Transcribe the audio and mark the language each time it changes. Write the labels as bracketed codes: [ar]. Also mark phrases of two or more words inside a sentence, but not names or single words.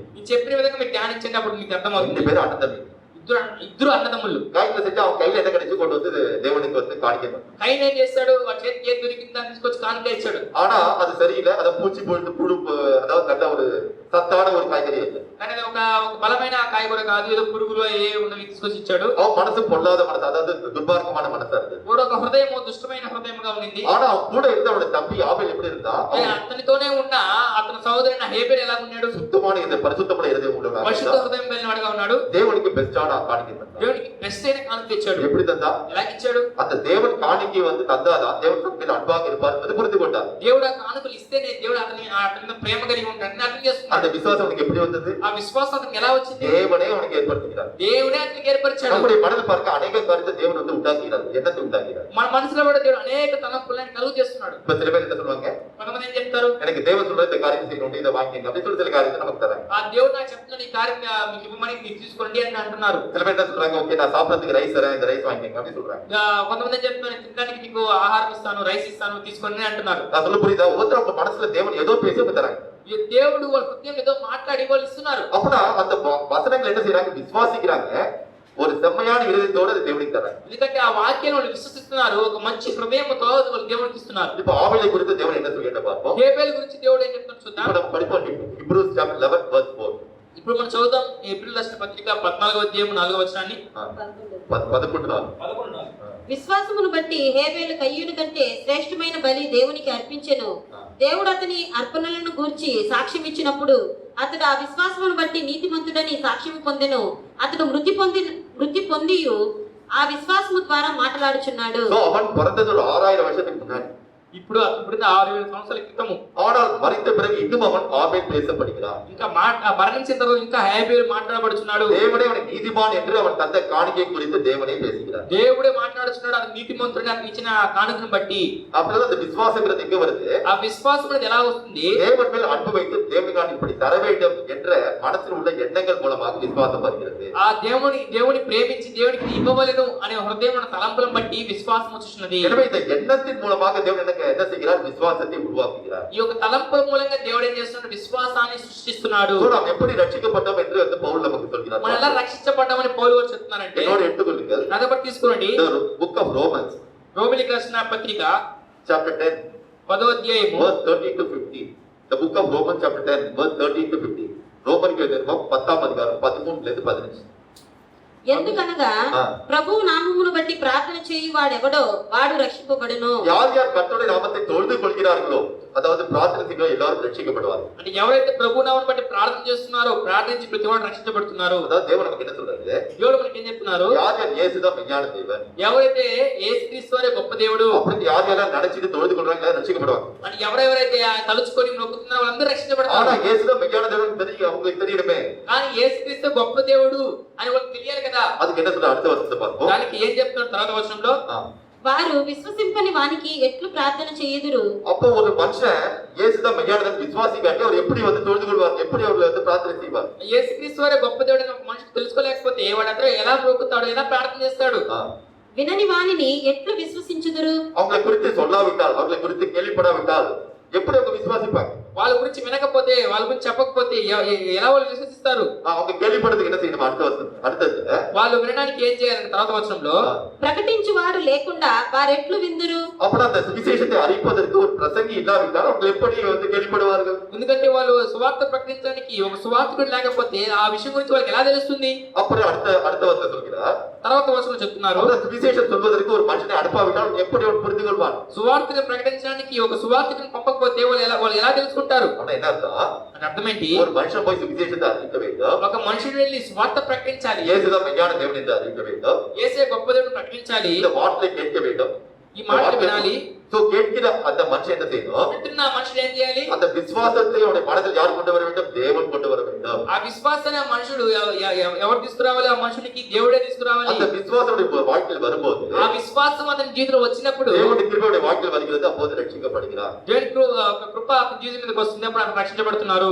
[te] ఈ చెప్పిన విధంగా మీరు ధ్యానించండి, అప్పుడు మీకు అర్థమవుతుంది. [ta] 2 பேரும் அண்ணன் தம்பி. [te] ఇద్దరు అన్నదమ్ములు. [ta] காய்கறி செஞ்சா அவன் கையில என்ன கிடைச்சு கொண்டு வந்து தேவனுக்கு வந்து காணிக்கை தந்தான். [te] కయీను ఏం చేస్తాడు? వాడి చేతికి ఏది దొరికిందా తీసుకొచ్చి కానుక ఇచ్చాడు. [ta] ஆனா அது சரியில்லை. அதை பூச்சி போட்டு புழு, அதாவது நல்ல ஒரு சத்தான ஒரு காய்கறி இல்லை. [te] కానీ అది ఒక బలమైన కాయగూర కాదు, ఏదో పురుగులు ఏ ఉన్నవి తీసుకొచ్చి ఇచ్చాడు. [ta] அவன் மனசு பொல்லாத மனசு, அதாவது துர்பார்க்கமான மனசா இருந்தது. [te] కూడా ఒక హృదయం దుష్టమైన హృదయంగా ఉండింది. [ta] ஆனா அவன் கூட இருந்த அவனுடைய தம்பி ஆபேல் எப்படி இருந்தா? [te] అతనితోనే ఉన్న అతని సహోదరుని హేబేలు ఎలా ఉన్నాడు? [ta] சுத்தமான இந்த பரிசுத்தமான இருதயம் உள்ளவனாக [te] పరిశుద్ధ [ta] இருந்தான். [te] హృదయం కలిగిన వాడుగా ఉన్నాడు. [ta] தேவனுக்கு பெஸ்டான காணிக்கை தந்தான். [te] దేవునికి బెస్ట్ అయిన కానుక ఇచ్చాడు. [ta] எப்படி தந்தா? [te] ఎలా ఇచ్చాడు? [ta] அந்த தேவன் காணிக்கை வந்து தந்தாதான் தேவன் தன் மேல் அன்பாக இருப்பார் என்பதை புரிந்து கொண்டார். [te] దేవుడు ఆ కానుకలు ఇస్తేనే దేవుడు అతని మీద ప్రేమ కలిగి ఉంటాడని అర్థం [ta] அந்த [te] చేసుకున్నాడు. [ta] விசுவாசம் அவனுக்கு எப்படி வந்தது? [te] ఆ విశ్వాసం అతనికి ఎలా వచ్చింది? [ta] தேவனே அவனுக்கு ஏற்படுத்துகிறார். [te] దేవుడే అతనికి ఏర్పరిచాడు. [ta] நம்முடைய மனதில் பார்க்க அநேக காரியத்தை தேவன் வந்து உண்டாக்குகிறார், எண்ணத்தை உண்டாக்குகிறார். [te] మన మనసులో కూడా దేవుడు అనేక తలంపులను కలుగు చేస్తున్నాడు. [ta] இப்ப சில பேர் என்ன சொல்லுவாங்க? [te] కొంతమంది ఏం చెప్తారు? [ta] எனக்கு தேவன் சொல்ற இந்த காரியம் செய்யணும், இதை வாங்கிங்க அப்படின்னு சொல்லி சில காரியத்தை நமக்கு தராங்க. [te] ఆ దేవుడు నాకు చెప్తున్నాడు ఈ కార్యం మీకు ఇవ్వమని మీరు తీసుకోండి అని అంటున్నారు. [ta] சில பேர் என்ன சொல்றாங்க? ஓகே, நான் சாப்பிடறதுக்கு ரைஸ் தரேன், இந்த ரைஸ் வாங்கிங்க அப்படின்னு சொல்றாங்க. [te] కొంతమంది ఏం చెప్తున్నారు? తినడానికి మీకు ఆహారం ఇస్తాను, రైస్ ఇస్తాను, తీసుకోండి అంటున్నారు. [ta] நான் சொல்ல புரியுதா? ஒருத்தர் அவங்க மனசுல தேவன் ஏதோ பேசி அவங்க தராங்க. [te] ఈ దేవుడు వాళ్ళ హృదయం ఏదో మాట్లాడి వాళ్ళు ఇస్తున్నారు. [ta] அப்படின்னா அந்த வசனங்கள் என்ன செய்யறாங்க? விசுவாசிக்கிறாங்க. ஒரு செம்மையான இருதயத்தோட அது தேவனுக்கு தராங்க. [te] ఎందుకంటే ఆ వాక్యాన్ని వాళ్ళు విశ్వసిస్తున్నారు. ఒక మంచి హృదయంతో వాళ్ళు దేవునికి ఇస్తున్నారు. [ta] இப்ப ஆபேலை குறித்து தேவன் என்ன சொல்லிட்டு பார்ப்போம். [te] హేబేలు గురించి దేవుడు ఏం చెప్తున్నాడు చూద్దాం. [ta] இப்ப நம்ம படிப்போம். [en] Hebrews chapter 11 verse 4. [te] ఇప్పుడు మనం చదువుదాం ఏప్రిల్ రాసిన పత్రిక 14వ అధ్యాయం 4వ వచనాన్ని. 11. విశ్వాసమును బట్టి హేబేలు కయ్యూను కంటే శ్రేష్టమైన బలి దేవునికి అర్పించెను. దేవుడు అతని అర్పణలను గూర్చి సాక్ష్యం ఇచ్చినప్పుడు అతడు ఆ విశ్వాసమును బట్టి నీతిమంతుడని సాక్ష్యం పొందెను. అతడు మృతి పొంది ఆ విశ్వాసము ద్వారా మాట్లాడుచున్నాడు. [ta] So அவன் பிறந்தது ஒரு 6000 வருஷத்துக்கு முன்னாடி. [te] ఇప్పుడు 6000 సంవత్సరాల క్రితము. [ta] ஆனால் மரித்த பிறகு இன்னும் அவன் ஆபேல் பேசப்படுகிறான். [te] ఇంకా మరణించిన తర్వాత ఇంకా హేబేలు మాట్లాడబడుచున్నాడు. [ta] தேவனே அவனை நீதிமான் என்று அவன் தந்த காணிக்கை குறித்து தேவனே பேசுகிறார். [te] దేవుడే మాట్లాడుచున్నాడు. అది నీతిమంతుడిని అతను ఇచ్చిన కానుకను బట్టి. [ta] அப்பதான் அந்த விசுவாசங்கிறது எங்க வருது? [te] ఆ విశ్వాసం అనేది ఎలా వస్తుంది? [ta] தேவன் மேல் அன்பு வைத்து தேவனுக்கு இப்படி தர வேண்டும் என்ற மனசில் உள்ள எண்ணங்கள் மூலமாக விசுவாசம் வருகிறது. [te] ఆ దేవుని ప్రేమించి దేవునికి ఇవ్వవలెను అనే హృదయం ఉన్న తలంపులను బట్టి విశ్వాసం వచ్చుచున్నది. [ta] எனவே இந்த எண்ணத்தின் மூலமாக தேவன் என்ன செய்கிறார்? விசுவாசத்தை உருவாக்குகிறார். [te] ఈ యొక్క తలంపుల మూలంగా దేవుడు ఏం చేస్తున్నాడు? విశ్వాసాన్ని సృష్టిస్తున్నాడు. [ta] நாம் எப்படி ரட்சிக்கப்பட்டோம் என்று வந்து பவுல் நமக்கு சொல்கிறார். [te] మనం ఎలా రక్షించబడ్డామని పౌలు గారు చెప్తున్నారంటే, [ta] என்னோடு எடுத்துக்கொள்ளுங்கள். [te] నాతో పాటు తీసుకోండి. [en] Book of Romans [te] రోమిలికి రాసిన పత్రిక [en] chapter 10 [te] 10వ అధ్యాయము [en] verse 13 to 15. The book of Romans chapter 10 verse 13 to 15. [te] రోమన్కి எழுதின 10వ అధ్యాయం 13 నుండి 15. ఎందుకనగా ప్రభువు నామమును బట్టి ప్రార్థన చేయు వాడెవడో వాడు రక్షింపబడును. [ta] யார் யார் கர்த்தருடைய நாமத்தை தொழுது கொள்கிறார்களோ, அதாவது பிரார்த்தனை செய்கிற எல்லாரும் ரட்சிக்கப்படுவார்கள். [te] అంటే ఎవరైతే ప్రభు నామమును బట్టి ప్రార్థన చేస్తున్నారో, ప్రార్థించి ప్రతి వాడు రక్షించబడుతున్నారు. [ta] அதாவது தேவன் நமக்கு என்ன சொல்றாரு? [te] దేవుడు మనకి ఏం చెప్తున్నారు? [ta] யார் யார் இயேசுதான் மெய்யான தேவன், [te] ఎవరైతే యేసుక్రీస్తు వారే గొప్ప దేవుడు [ta] அப்படின்னு யார் யாரெல்லாம் நினைச்சிட்டு தொழுது கொள்றாங்களோ ரட்சிக்கப்படுவாங்க. [te] అని ఎవరెవరైతే తలుచుకొని మొక్కుతున్నారో వాళ్ళందరూ రక్షించబడతారు. [ta] ஆனா இயேசுதான் மெய்யான தேவன் தெரியும், அவங்களுக்கு தெரியணுமே. [te] కానీ యేసుక్రీస్తు గొప్ప దేవుడు అని వాళ్ళకి తెలియాలి కదా. [ta] அதுக்கு என்ன சொல்ற? அடுத்த வசனத்தை பார்ப்போம். [te] దానికి ఏం చెప్తున్నాడు తర్వాత వచనంలో? వారు విశ్వసింపని వానికి ఎట్లు ప్రార్థన చేయుదురు? [ta] அப்போ ஒரு மனுஷன் இயேசுதான் மெய்யான தேவன் விசுவாசிக்காட்டி அவர் எப்படி வந்து தொழுது கொள்வார்? எப்படி அவர் வந்து பிரார்த்தனை செய்வார்? [te] యేసుక్రీస్తు వారే గొప్ప దేవుడు అని ఒక మనిషి తెలుసుకోలేకపోతే వాడంతా ఎలా మొక్కుతాడు, ఎలా ప్రార్థన చేస్తాడు? వినని వానిని ఎట్లు విశ్వసించుదురు? [ta] அவங்களை குறித்து சொல்லாவிட்டால், அவங்களை குறித்து கேள்விப்படாவிட்டால் எப்படி அவங்க விசுவாசிப்பாங்க? [te] వాళ్ళ గురించి వినకపోతే, వాళ్ళ గురించి చెప్పకపోతే ఎలా వాళ్ళు విశ్వసిస్తారు? [ta] அவங்க கேள்விப்படுறதுக்கு என்ன செய்யணும்? அடுத்தது [te] వాళ్ళు వినడానికి ఏం చేయాలంటే తర్వాత వచనంలో, ప్రకటించు వారు లేకుండా వారెట్లు విందురు? [ta] అప్పుడు அந்த சுவிசேஷத்தை அறிவிப்பதற்கு ஒரு பிரசங்கி இல்லாவிட்டால் அவங்க எப்படி வந்து கேள்விப்படுவார்கள்? [te] ఎందుకంటే వాళ్ళు సువార్త ప్రకటించడానికి ఒక సువార్తికుడు లేకపోతే ఆ విషయం గురించి వాళ్ళకి ఎలా తెలుస్తుంది? [ta] அப்புறம் அடுத்த வசனம் சொல்கிறார். [te] తర్వాత వచనం చెప్తున్నారు, [ta] அந்த சுவிசேஷம் சொல்வதற்கு ஒரு மனுஷனை அனுப்பாவிட்டால் எப்படி அவன் புரிந்து கொள்வான்? [te] సువార్తను ప్రకటించడానికి ఒక సువార్తికుని పంపకపోతే వాళ్ళు ఎలా తెలుసుకుంటారు? [ta] ஆனா என்ன அர்த்தம்? [te] అంటే అర్థం ఏంటి? [ta] ஒரு மனுஷன் போய் சுவிசேஷத்தை அறிவிக்க வேண்டும். [te] ఒక మనుషుడు వెళ్ళి సువార్త ప్రకటించాలి. [ta] இயேசுதான் மெய்யான தேவன் என்று அறிவிக்க வேண்டும். [te] యేసే గొప్ప దేవుడు ప్రకటించాలి. [ta] இந்த வார்த்தையை கேட்க வேண்டும். [te] ఈ మాటలు వినాలి. [ta] சோ கேட்கிற அந்த மனுஷன் என்ன செய்யணும்? [te] వింటున్న ఆ మనుషుడు ఏం చేయాలి? [ta] அந்த விசுவாசத்தை அவனுடைய மனதில் யார் கொண்டு வர வேண்டும்? தேவன் கொண்டு வர வேண்டும். [te] ఆ విశ్వాసాన్ని ఆ మనుషుడు ఎవరు తీసుకురావాలి? ఆ మనుషునికి దేవుడే తీసుకురావాలి. [ta] அந்த விசுவாசம் வாழ்க்கையில் வரும்போது, [te] ఆ విశ్వాసం అతని జీవితంలో వచ్చినప్పుడు [ta] தேவனுடைய கிருபையுடைய வாழ்க்கையில் வருகிறது, அப்போது ரட்சிக்கப்படுகிறார். [te] దేవుని కృప అతని జీవితం మీదకి వస్తుంది, అప్పుడు అతను రక్షించబడుతున్నారు.